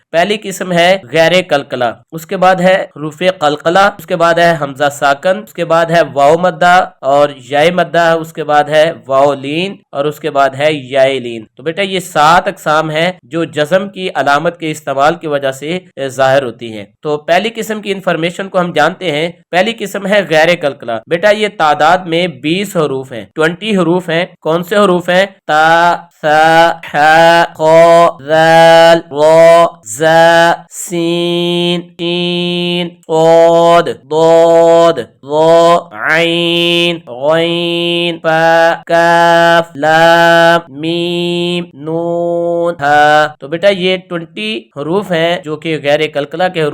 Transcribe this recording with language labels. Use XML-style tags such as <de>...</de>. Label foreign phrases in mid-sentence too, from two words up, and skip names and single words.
<ur>پہلی قسم ہے غیر قلقلہ، اس کے بعد ہے حروف قلقلہ، اس کے بعد ہے حمزہ ساکن، اس کے بعد ہے واو مدہ اور یائے مدہ، اس کے بعد ہے واو لین اور اس کے بعد ہے یائے لین۔ تو بیٹا یہ 7 اقسام ہیں جو جزم کی علامت کے استعمال کی وجہ سے ظاہر ہوتی ہیں۔ تو پہلی قسم کی انفارمیشن کو ہم جانتے ہیں۔ پہلی قسم ہے غیر قلقلہ۔ بیٹا یہ تعداد میں 20 حروف ہیں، 20 حروف ہیں۔ کون سے حروف ہیں؟ تا، ثا، ح، خ، ذال، را، زا، سین، شین، صاد، ضاد، ظا، عین، غین، فا، کاف، لام، میم، نون، ہا۔ تو بیٹا یہ 20 حروف ہیں جو کہ غیر قلقلہ کے حروف ہیں۔</ur>